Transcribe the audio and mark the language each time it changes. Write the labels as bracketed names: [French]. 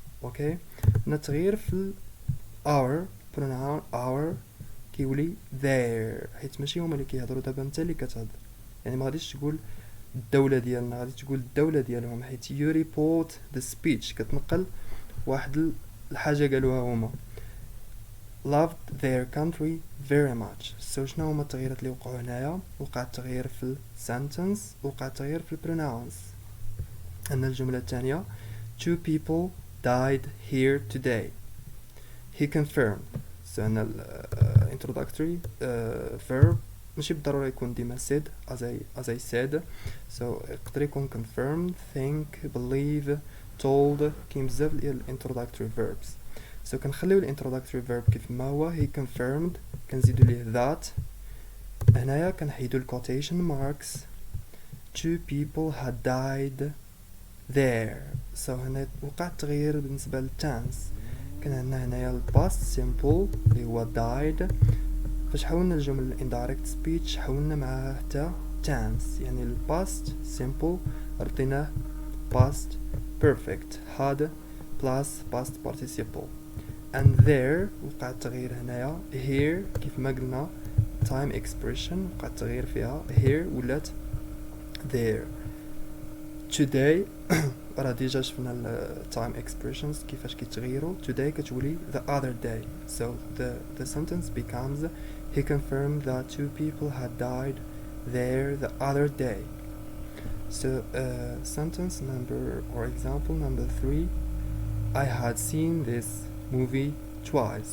[Arabic] اوكي هنا تغيير في our pronoun our كيولي their، حيت ماشي هما اللي كيهضروا دابا انت اللي كتهضر، يعني ما غاديش تقول الدولة ديالنا، غادي تقول الدولة ديالهم، حيت [English] you report the speech [Arabic] كتنقل واحد الحاجة قالوها هما. [English] loved their country very much. [Arabic] so شنو هما التغييرات اللي وقعوا هنايا؟ وقع التغيير في sentence، وقع التغيير في pronouns. عندنا الجملة الثانية [English] two people died here today. he confirmed. so عندنا introductory verb ماشي بالضرورة يكون ديما said as I said. so يقدر يكون confirmed, think, believe, told. [Arabic] كاين بزاف ديال introductory verbs. so كنخليو introductory verb كيف ما هو he confirmed، كنزيدو ليه that. هنايا كنحيدو quotation marks. [English] two people had died there. [Arabic] so هنا وقع التغيير بالنسبة للtense. كان عندنا هنايا past simple اللي هو died. فاش حولنا الجمل indirect speech حولنا معها حتى tense، يعني past simple رديناه past perfect had plus past participle. [English] and there [Arabic] وقع التغيير هنايا here كيف ما قلنا time expression وقع التغيير فيها here ولات there. today راه ديجا شفنا ال time expressions كيفاش كيتغيروا. [English] today كتولي the other day, so the sentence becomes he confirmed that 2 people had died there the other day. So sentence number or example number 3, I had seen this movie twice.